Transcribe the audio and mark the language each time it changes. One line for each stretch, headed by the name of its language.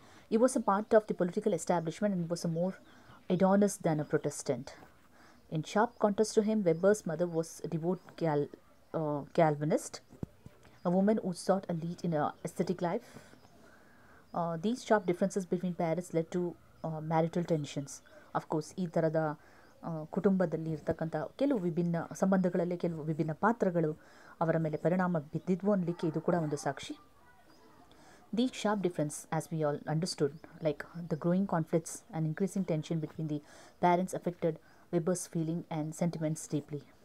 English: He was a part of the political establishment and was a more Adonist than a Protestant. In sharp contrast to him, Weber's mother was a devout Calvinist, a woman who sought a lead in her aesthetic life. These sharp differences between parents led to marital tensions.
Kannada: Of course, ಈ ಥರದ ಕುಟುಂಬದಲ್ಲಿ ಇರ್ತಕ್ಕಂಥ ಕೆಲವು ವಿಭಿನ್ನ ಸಂಬಂಧಗಳಲ್ಲಿ ಕೆಲವು ವಿಭಿನ್ನ ಪಾತ್ರಗಳು ಅವರ ಮೇಲೆ ಪರಿಣಾಮ ಬಿದ್ದಿದ್ವು ಅನ್ನಲಿಕ್ಕೆ ಇದು ಕೂಡ ಒಂದು ಸಾಕ್ಷಿ.
English: These sharp difference, as we all understood, like the growing conflicts and increasing tension between the parents affected Weber's feeling and sentiments deeply.